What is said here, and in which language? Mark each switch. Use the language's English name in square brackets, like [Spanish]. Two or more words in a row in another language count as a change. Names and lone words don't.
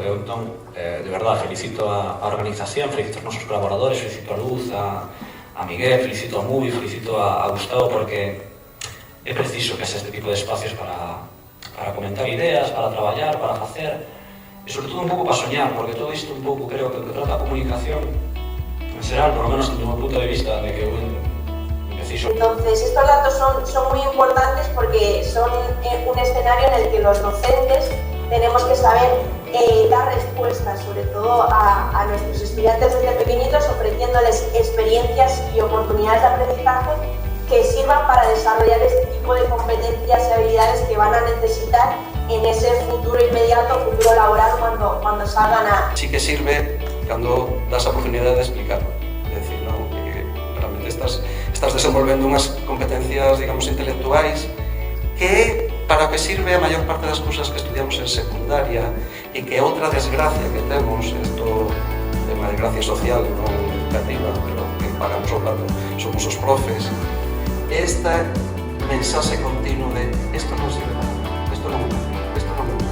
[Galician] Eu entón, de verdade, felicito a organización, felicito aos nosos colaboradores, felicito a Luz, a Miguel, felicito a Mubi, felicito a Gustavo, porque é preciso que haxa este tipo de espacios para comentar ideas, para traballar, para facer, e sobre todo un pouco para soñar, porque todo isto un pouco creo que trata a comunicación en xeral, [Spanish] por lo menos [Galician] desde o meu punto de vista, de que eu preciso. [Spanish] Entonces, estos datos son muy importantes porque son un escenario en el que los docentes tenemos que saber dar respuestas, sobre todo a nuestros estudiantes desde pequeñitos, ofreciéndoles experiencias y oportunidades de aprendizaje que sirvan para desarrollar este tipo de competencias y habilidades que van a necesitar en ese futuro inmediato, futuro laboral, cuando salgan a... [Galician] Sí que sirve cando das a oportunidade de explicar, é dicir, non? Que realmente estás desenvolvendo unhas competencias, digamos, intelectuais que para o que sirve a maior parte das cousas que estudiamos en secundaria e que outra desgracia que temos, isto é unha desgracia social, non educativa, pero que pagamos o plato, somos os profes, esta mensaxe continuo de isto non sirve nada, isto non me gusta.